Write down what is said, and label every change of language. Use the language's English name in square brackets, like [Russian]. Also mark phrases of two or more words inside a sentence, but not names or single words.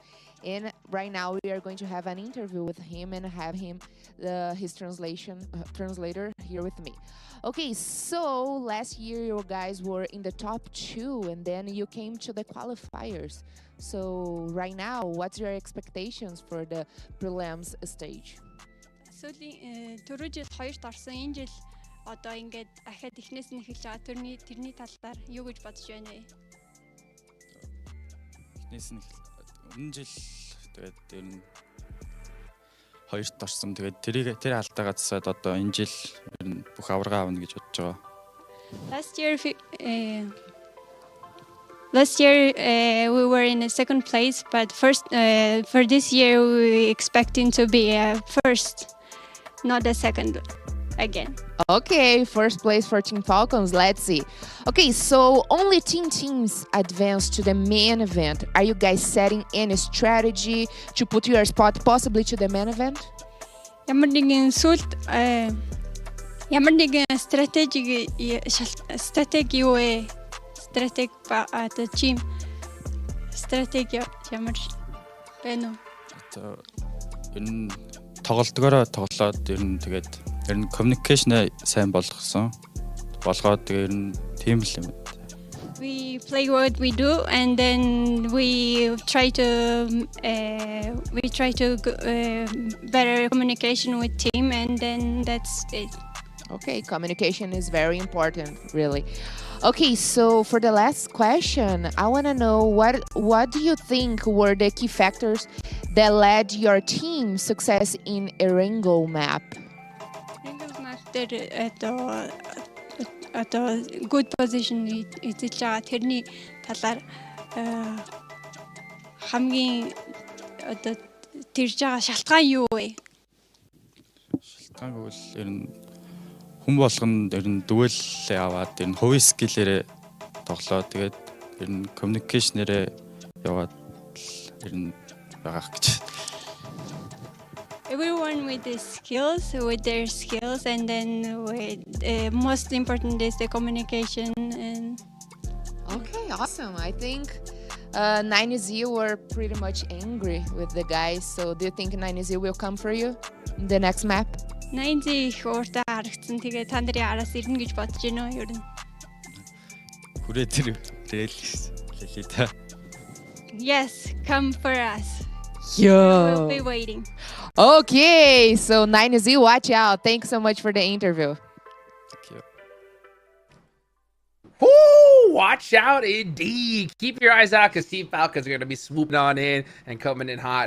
[English] And right now we are going to have an interview with him and have him, his translator here with me. Okay, so last year you guys were in the top 2, and then you came to the qualifiers. So right now, what's your expectations for the prelims stage? [Mongolian] Түрүү жил 2-т орсон. Энэ жил одоо ингээд ахаад эхнээс нь эхэлж байгаа. Тэрний талаар юу гэж бодож байна вэ? Эхнээс нь өмнө жил тэгээд ер нь 2-т орсон. Тэгээд тэр алдаагаа засаад одоо энэ жил ер нь бүх аварга авна гэж бодож байгаа. [English] Last year we were in a second place, but first for this year we expecting to be first. Not the second again. Okay, first place for Team Falcons. Let's see. Okay, so only 10 teams advanced to the main event. Are you guys setting any strategy to put your spot possibly to the main event? [Mongolian] Ямар нэгэн стратеги юу вэ? Стратеги team стратеги ямар байна уу? Энэ тоглолтгоороо тоглоод ер нь communication сайн болгоод тэгээ ер нь team л юм. [English] We play what we do, and then we try to better communication with team, and then that's it. Okay, communication is very important, really. Okay, so for the last question, I want to know what do you think were the key factors that led your team's success in Erangel map? Erangel map at a good position [Mongolian] эзэлж байгаа. Тэрний талаар хамгийн одоо тэрж байгаа шалтгаан юу вэ? Шалтгаан бол ер нь хүн болгонд ер нь дүгэлээ аваад ер нь хувийн скиллээрээ тоглоо. Тэгээд ер нь communication-ээрээ яваад ер нь байгаах гэж. [English] Everyone with their skills, and then most important is the communication. And Okay, awesome. I think 9Z were pretty much angry with the guys. So do you think 9Z will come for you in the next map? [Mongolian] 9Z их ууртай харагдсан. Тэгээ та нарын араас ирнэ гэж бодож байна уу ер нь? Хүрээ тэр хэлээ та. [English] Yes, come for us. Yo. We'll be waiting. Okay, so 9Z, watch out. Thanks so much for the interview. Ooh, watch out indeed. Keep your eyes out because Team Falcons are going to be swooping on in and coming in hot.